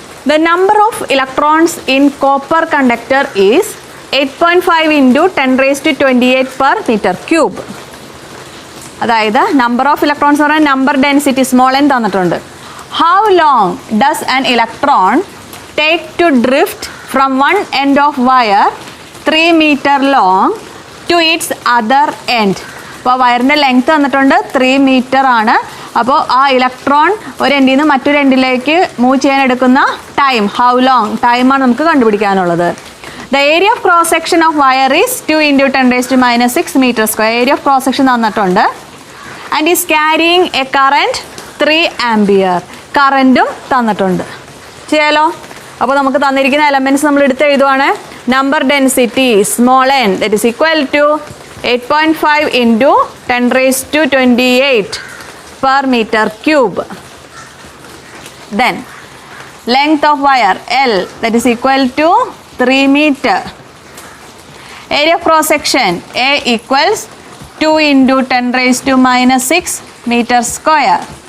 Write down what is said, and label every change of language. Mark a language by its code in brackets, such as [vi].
[en] The number of electrons in copper conductor is 8.5 into 10 raised to 28 per meter cube. [ml] അതായത് number of electrons എന്ന് പറഞ്ഞാൽ number density small n തന്നിട്ടുണ്ട്. [en] How long does an electron take to drift from one end of wire 3 meter long to its other end. [ml] അപ്പോൾ വയറിൻ്റെ length തന്നിട്ടുണ്ട് 3 meter ആണ്. അപ്പോൾ ആ ഇലക്ട്രോൺ ഒരു എൻഡിൽ നിന്ന് മറ്റൊരു എൻഡിലേക്ക് മൂവ് ചെയ്യാൻ എടുക്കുന്ന ടൈം, ഹൗ ലോങ് ടൈമാണ് നമുക്ക് കണ്ടുപിടിക്കാനുള്ളത്. [en] The area of cross section of wire is 2 into 10 raised to -6 meter square. Area of cross section [ml] തന്നിട്ടുണ്ട്. [en] And is carrying a current 3 ampere. [ml] കറൻറ്റും തന്നിട്ടുണ്ട്. ചെയ്യാലോ? അപ്പോൾ നമുക്ക് തന്നിരിക്കുന്ന എലമെൻറ്റ്സ് നമ്മൾ എടുത്ത് എഴുതുവാണ്. [en] Number density small n that is equal to 8.5 into 10 raised to 28 per meter cube. Then length of wire L that is equal to 3 meter. Area of cross section A equals 2 into 10 raised to -6 meter square.